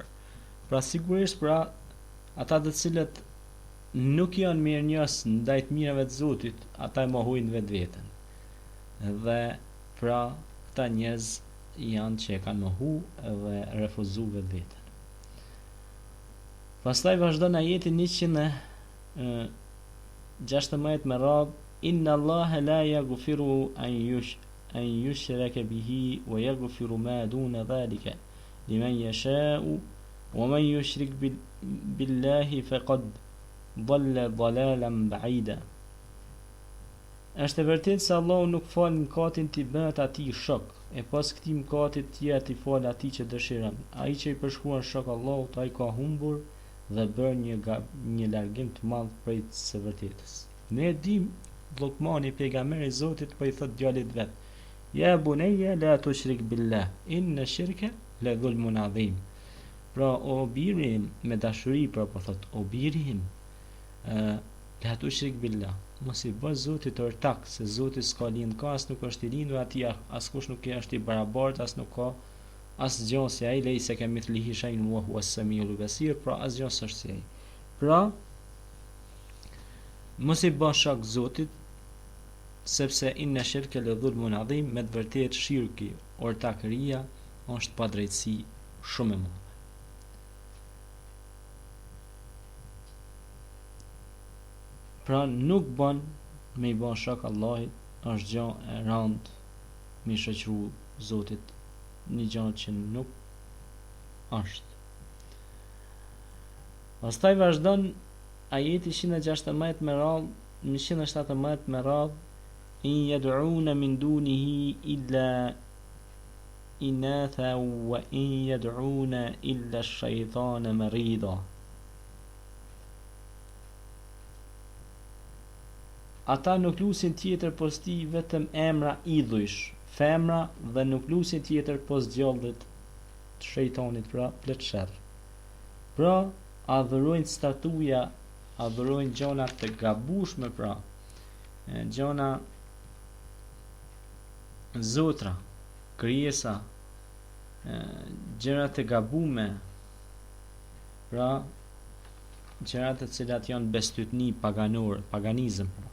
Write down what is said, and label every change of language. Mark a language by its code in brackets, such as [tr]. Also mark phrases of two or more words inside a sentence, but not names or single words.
[sq] Pra, sigurisht, pra, ata të cilët nuk janë mirënjohës ndaj të mirave të Zotit, ata e mohojnë vetveten. Dhe pra këta njerëz janë që e kanë mohu dhe refuzu vetveten. Pastaj vazhdon ajeti 116 me radhë: [ar] إن الله لا يغفر أن يشرك به ويغفر ما دون ذلك لمن يشاء ومن يشرك بالله فقد ضل ضلالا بعيدا. [sq] Është e vërtetë se Allahu nuk fal mëkatin t'i bëhet atij shok, e pas këtij mëkatit tjetër t'i fal atij që dëshiron. Ai që I përshkruan shok Allahut, ai ka humbur dhe bërë një largim të madh prej së vërtetës. Ne dim Lukmani, pejgamberi I Zotit, po I thot djalit vet: [ar] يا بني لا تشرك بالله، إن الشرك لظلم عظيم. [sq] Pra, o birim, me dashuri, pra po thot: o birim, [ar] لا تشرك بالله, [sq] mos I bë Zotit ortak, se Zoti s'ka lind, ka as nuk është I lindur atij, askush nuk është I barabartë, as nuk ka asgjë si ai, [ar] ليس كمثله شيء وهو السميع البصير, [sq] pra asgjë s'është si ai. Pra, mos I bë shok Zotit, sepse [ar] إن الشرك لظلم عظيم, [sq] me të vërtetë shirki, ortakëria, është padrejtësi shumë e madhe. Pra nuk bën me I bën shok Allahit, është gjë e rëndë me I shoqëru Zotit një gjë që nuk është. Pastaj vazhdon ajeti 116 me radhë, 117 me radhë: [ar] إن يدعون من دونه إلا إناثا وإن يدعون إلا الشيطان مريدا. [sq] Ata nuk lusin tjetër pos ti vetëm emra idhujsh, femra, dhe nuk lusin tjetër pos djallit të shejtanit, pra plot sherr. Pra, adhurojnë statuja, adhurojnë gjona të gabueshme, pra gjona zotra, krijesa, gjëra të gabume, pra gjëra të cilat janë bestytni paganor, paganizëm.